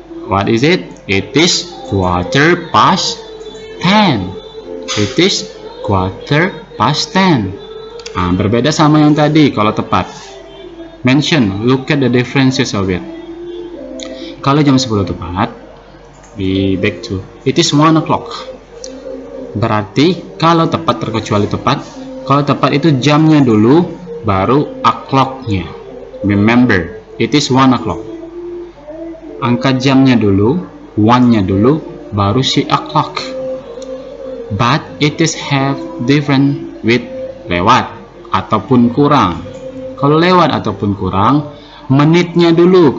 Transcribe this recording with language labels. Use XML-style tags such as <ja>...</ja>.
<en>What is it? It is quarter past 10. It is quarter past 10.</en> <id>Nah, berbeda sama yang tadi kalau tepat.</id> <en>Mention, look at the differences of it.</en> <id>Kalau jam 10 tepat,</id> <en>we back to it is 1 o'clock.</en> <id>Berarti kalau tepat terkecuali tepat, kalau tepat itu jamnya dulu baru o'clock-nya.</id> <en>Remember, it is 1 o'clock.</en> <id>Angka jamnya dulu, 1-nya dulu, baru si o'clock.</id> <en>But it is have different with lewat ataupun kurang.</en> <id>Kalau lewat ataupun kurang, menitnya dulu.</id>